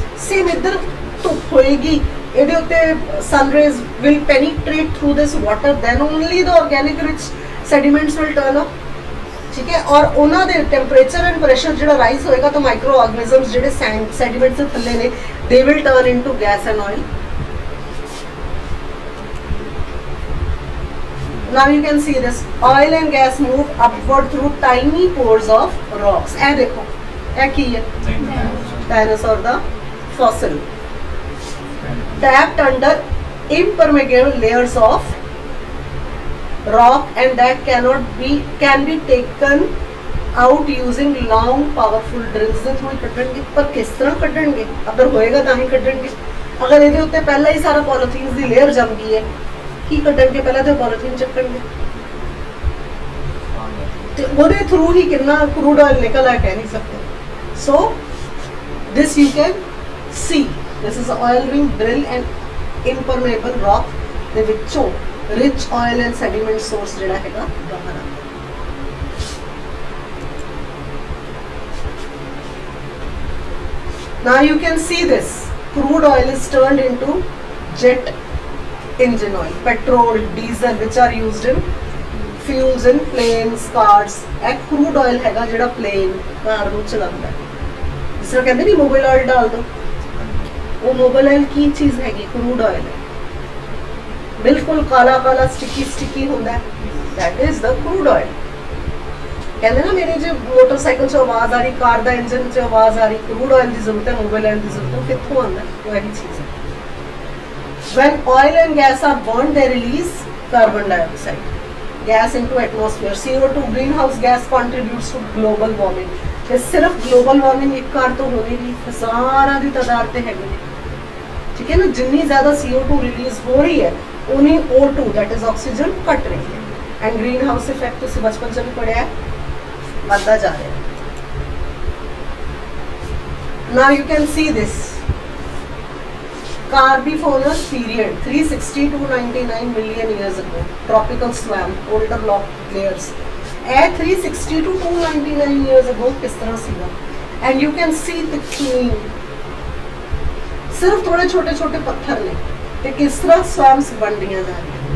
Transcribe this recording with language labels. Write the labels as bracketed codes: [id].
[pa] Same ਇੱਧਰ ਧੁੱਪ ਹੋਏਗੀ, ਇਹਦੇ ਉੱਤੇ [en] Sunrays will penetrate through this water, then only the organic rich sediments will turn up. [pa] ਠੀਕ ਹੈ? ਔਰ ਉਹਨਾਂ ਦੇ ਟੈਂਪਰੇਚਰ ਐਂਡ ਪ੍ਰੈਸ਼ਰ ਜਿਹੜਾ ਰਾਈਜ਼ ਹੋਏਗਾ ਤਾਂ ਮਾਈਕਰੋ ਆਰਗੈਨਿਜ਼ਮਸ ਜਿਹੜੇ ਸੈਡੀਮੈਂਟਸ ਦੇ ਥੱਲੇ ਨੇ [en] They will turn into gas and oil. Now you can see this oil and gas move upward through tiny pores of rocks. [pa] ਇਹ ਦੇਖੋ ਇਹ ਕੀ ਹੈ? Dinosaur ਦਾ [en] fossil trapped under impermeable layers of rock and that can be taken out using long powerful drills [pa] ਦੇ through ਕੱਢਣਗੇ। ਪਰ ਕਿਸ ਤਰ੍ਹਾਂ ਕੱਢਣਗੇ? ਅਗਰ ਹੋਏਗਾ ਤਾਂ ਹੀ ਕੱਢਣਗੇ। ਅਗਰ ਇਹਦੇ ਉੱਤੇ ਪਹਿਲਾਂ ਹੀ ਸਾਰਾ ਪੋਲੀਥੀਨ ਦੀ ਲੇਅਰ ਜੰਮ ਗਈ ਹੈ, ਕੀ ਕੱਢਣਗੇ? ਪਹਿਲਾਂ ਤੇ ਪੋਲੀਥੀਨ ਚੱਕਣਗੇ ਤੇ ਉਹਦੇ ਥਰੂ ਹੀ ਕਿੰਨਾ ਕਰੂਡ ਆਇਲ ਨਿਕਲ ਆ ਕਹਿ ਨਹੀਂ ਸਕਦੇ। [en] so this you can see, this is oil rig drill and impermeable rock [pa] ਦੇ ਵਿੱਚੋਂ [en] rich oil and sediment source [pa] ਜਿਹੜਾ ਹੈਗਾ ਬਾਹਰ ਆਉਂਦਾ। [en] Now you can see this crude oil is turned into jet engine oil, petrol, diesel, which are used in fuels in planes, cars. [pa] ਇਹ crude oil ਹੈਗਾ ਜਿਹੜਾ plane, ਕਾਰ ਨੂੰ ਚਲਾਉਂਦਾ ਹੈ। ਜਿਸ ਤਰ੍ਹਾਂ ਕਹਿੰਦੇ ਨਹੀਂ ਮੋਬਾਈਲ ਆਇਲ [hi] ਡਾਲ ਦੋ, [pa] ਉਹ ਮੋਬਾਈਲ ਆਇਲ ਕੀ ਚੀਜ਼ ਹੈਗੀ? crude oil ਹੈ। ਬਿਲਕੁਲ ਕਾਲਾ ਕਾਲਾ ਸਟਿਕੀ ਹੁੰਦਾ ਹੈ, [en] that is the crude oil। [pa] ਕਹਿੰਦੇ ਨਾ ਮੇਰੇ ਜੇ ਮੋਟਰਸਾਈਕਲ 'ਚ ਆਵਾਜ਼ ਆ ਰਹੀ, ਕਾਰ ਦਾ ਇੰਜਨ 'ਚ ਆਵਾਜ਼ ਆ ਰਹੀ, crude oil ਦੀ ਜ਼ਰੂਰਤ ਹੈ, ਮੋਬਾਈਲ ਆਇਲ ਦੀ ਜ਼ਰੂਰਤ ਹੈ, ਕਿੱਥੋਂ ਆਉਂਦਾ? ਉਹ ਇਹੀ ਚੀਜ਼ ਹੈ। [en] When oil and gas are burned, they release carbon dioxide gas into atmosphere. CO2 greenhouse gas contributes to global warming. [pa] ਤੇ ਸਿਰਫ global warming ਇੱਕ ਕਾਰ ਤੋਂ ਹੋਣੀ ਨਹੀਂ, ਹਜ਼ਾਰਾਂ ਦੀ ਤਾਦਾਦ ਤੇ ਹੈਗੀ ਨੇ। ਠੀਕ ਹੈ ਨਾ? ਜਿੰਨੀ ਜ਼ਿਆਦਾ CO2 ਰਿਲੀਜ਼ ਹੋ ਰਹੀ ਹੈ ਉਨੀ O2 that is oxygen ਘਟ ਰਹੀ ਹੈ, [en] and green house effect [pa] ਤੁਸੀਂ ਬਚਪਨ 'ਚ ਵੀ ਪੜ੍ਹਿਆ, ਵੱਧਦਾ ਜਾ ਰਿਹਾ। [en] Now you can see this Carboniferous period 360 to 99 million years ago, tropical swamp, older rock layers. 360 to 299 years ago [pa] किस तरह सीगा, [en] and you can see the clean, [pa] सिर्फ थोड़े छोटे छोटे पत्थर ने ते किस तरह swamps बन रही जा रही।